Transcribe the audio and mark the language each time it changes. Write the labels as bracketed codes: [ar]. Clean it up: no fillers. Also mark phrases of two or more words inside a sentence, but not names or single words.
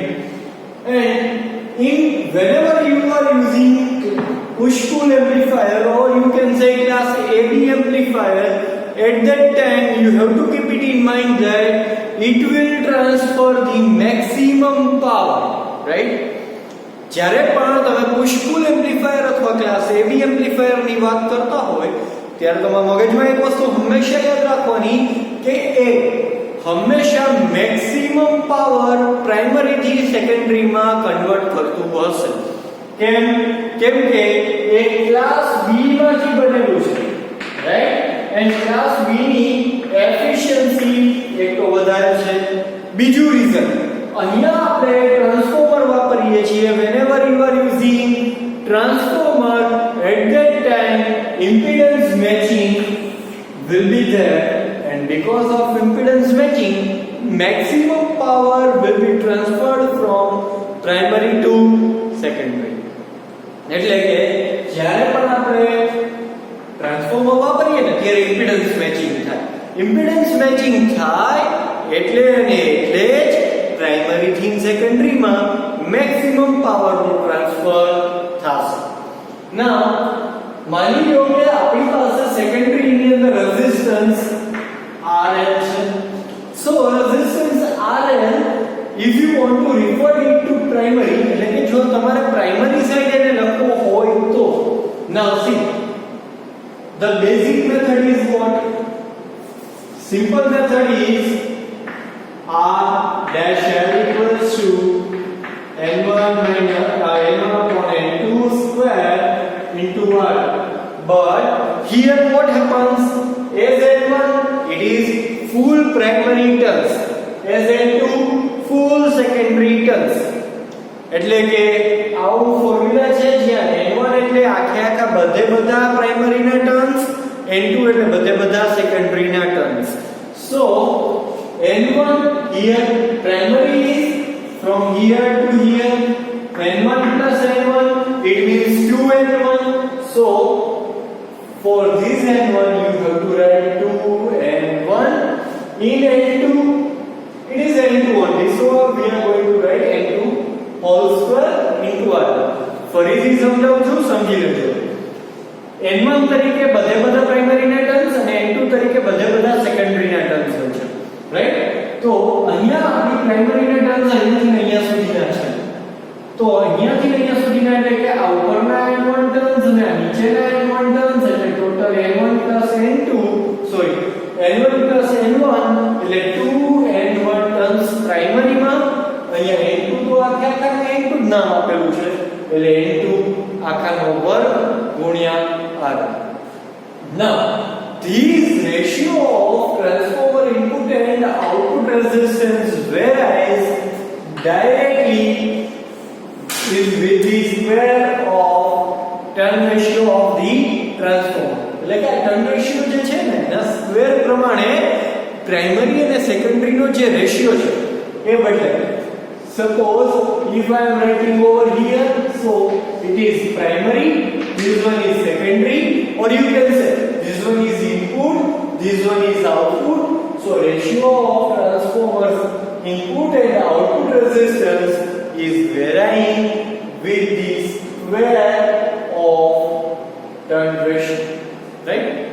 [en] And in whenever you are using push-pull amplifier, or you can say class AB amplifier, at that time you have to keep it in mind that it will transfer the maximum power, right? [gu] જ્યારે પણ તમે [en] push pull amplifier [gu] અથવા [en] class AB amplifier [gu] ની વાત કરતા હોય ત્યારે તમારા મગજમાં એક વસ્તુ હંમેશા યાદ રાખવાની કે એ હંમેશા [en] maximum power primary [gu] થી સેકન્ડરી માં કન્વર્ટ કરતું હશે. કેમ કે એ [en] class B [gu] માંથી બનેલું છે, રાઈટ? [en] and class B [gu] ની એફિશિયન્સી એક તો વધારે છે. બીજું રીઝન, અહીંયા આપણે ટ્રાન્સફોર્મર વાપરીએ છીએ. [en] whenever you are using transformer, at that time impedance matching will be there, and because of impedance matching maximum power will be transferred from primary to secondary. [gu] એટલે કે જ્યારે પણ આપણે ટ્રાન્સફોર્મર વાપરીએ ને ત્યારે [en] impedance matching [gu] થાય. [en] impedance matching [gu] થાય એટલે ને એટલે જ પ્રાઇમરી થી સેકન્ડરી માં [en] maximum power [gu] નું ટ્રાન્સફર થશે. ના માની લો કે આપણી પાસે સેકન્ડરી ની અંદર [en] resistance RL [gu] છે. [en] so resistance RL if you want to refer it to primary, [gu] એટલે કે જો તમારે [en] primary side [gu] એને લખવો હોય તો [en] now see the basic method is what? Simple method is R dash L equals to N1 minus N1 upon N2 square into R. But here what happens? As N1 it is full primary turns, as N2 full secondary turns. [gu] એટલે કે આવું ફોર્મ્યુલા છે જ્યાં N1 એટલે આખા બધા પ્રાઇમરી ના ટર્ન્સ, N2 એટલે બધા સેકન્ડરી ના ટર્ન્સ. [en] So N1 here primary is from here to here, N1 plus N1 it means 2N1. So for this N1 you have to write 2N1 in N2 it is N2 only, so we are going to write N2 whole square into R. [gu] ફરીથી સમજાવું છું, સમજી લેજો. N1 તરીકે બધા પ્રાઇમરી ના ટર્ન્સ અને N2 તરીકે બધા સેકન્ડરી ના ટર્ન્સ હોય છે, રાઈટ? તો અહીંયા આપણી પ્રાઇમરી ના ટર્ન્સ અહીંયાથી અહીંયા સુધીના છે. તો અહીંયાથી અહીંયા સુધીના એટલે કે આ ઉપરના N1 ટર્ન્સ અને આ નીચેના N1 ટર્ન્સ એટલે ટોટલ N1 N2 સોરી N1 N1 એટલે 2N1 ટર્ન્સ પ્રાઇમરીમાં. અહીંયા N2 તો આખા N2 જ નામ આપેલું છે એટલે N2 આખાનો વર્ગ ગુણ્યા R. [en] Now this ratio of transformer input and output resistance varies directly is with the square of turn ratio of the transformer. [gu] એટલે કે [en] turn ratio [gu] જે છે ને એના સ્ક્વેર પ્રમાણે પ્રાઇમરી અને સેકન્ડરી નો જે રેશિયો છે એ બદલાય. [en] Suppose if I am writing over here, so it is primary, this one is secondary, or you can say this one is input, this one is output. So ratio of transformers input and output resistance is varying with the square of turn ratio, right?